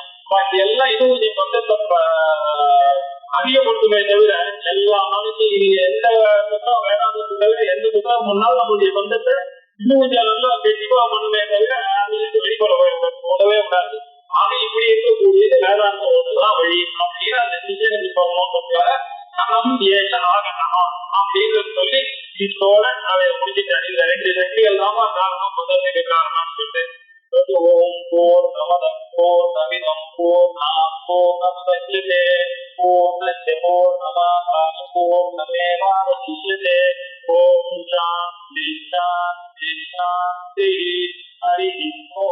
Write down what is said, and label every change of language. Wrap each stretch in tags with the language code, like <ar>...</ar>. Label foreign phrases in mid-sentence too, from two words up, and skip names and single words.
<ta>பாக்கி எல்லாம் இன்னும் கொஞ்சம் பந்தத்தை அதிகப்படுத்துமே தவிர எல்லா மனுஷன் எந்த புத்தகம் வேதாந்தத்துல எந்த புத்தகம் முன்னால் நம்மளுடைய பந்தத்தை இன்னும் கொஞ்சம் நல்லா தெளிவா பண்ணுமே தவிர அதுலேருந்து வெளிப்படவே கூடாது. ஆக இப்படி இருக்கக்கூடியது வேதாந்தம் ஒன்றுதான் வழி அப்படின்னு அந்த விஷயத்துக்கு சொல்லணும்ன்றதுக்காக கணம் ஏஷ ஆகணம் அப்படின்னு சொல்லி இதோட அதை முடிச்சுட்டேன். இந்த 2 சக்திகள் தான் காரணம், பந்தத்துக்கு காரணம் சொல்லிட்டு</ta> <sa>ॐ पूर्णमदः पूर्णमिदं पूर्णात् पूर्णमुदच्यते पूर्णस्य पूर्णमादाय पूर्णमेवावशिष्यते. ॐ शान्तिः शान्तिः शान्तिः. ஹரி</sa>